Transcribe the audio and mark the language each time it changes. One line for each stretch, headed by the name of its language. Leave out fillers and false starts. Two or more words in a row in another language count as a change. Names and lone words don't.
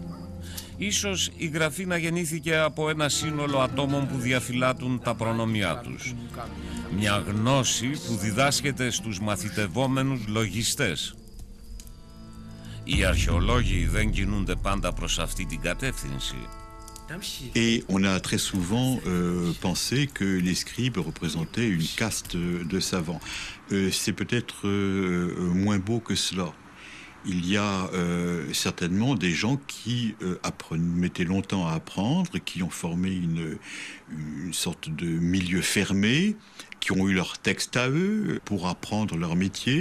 Greek: Ίσως η γραφή να γεννήθηκε από ένα σύνολο ατόμων που διαφυλάττουν τα προνομιά τους. Μια γνώση που διδάσκεται στους μαθητευόμενους λογιστές. Οι αρχαιολόγοι δεν κινούνται πάντα προς αυτή την κατεύθυνση.
French: Et on a très souvent pensé que les scribes représentaient une caste de savants. C'est peut-être moins beau que cela. Il y a certainement des gens qui mettaient longtemps à apprendre, qui ont formé une sorte de milieu fermé, qui ont eu leur texte à eux pour apprendre leur métier.